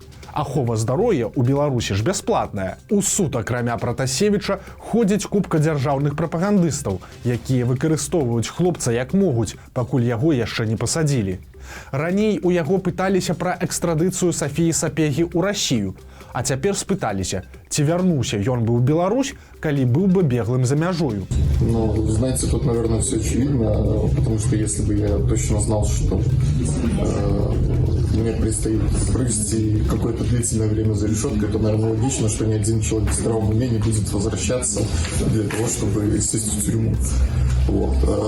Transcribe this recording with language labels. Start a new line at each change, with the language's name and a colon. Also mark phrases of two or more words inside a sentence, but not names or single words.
Belarusian: Ахова здароўя ў Беларусі ж бясплатная. У суд, акрамя Пратасевіча, ходзіць купка дзяржаўных прапагандыстаў, якія выкарыстоўваюць хлопца як могуць, пакуль яго яшчэ не пасадзілі. Раней у яго пыталіся пра экстрадыцыю Сафіі Сапегі ў Расію, а цяпер спыталіся, ці вярнуўся ён бы ў Беларусь, калі быў бы беглым за мяжою. Ну,
Russian: знаете, тут, наверное, все очевидно, потому что если бы я точно знал, что мне предстоит провести какое-то длительное время за решеткой, то, наверное, логично, что ни один человек в здравом уме не будет возвращаться для того, чтобы сесть в тюрьму. Вот.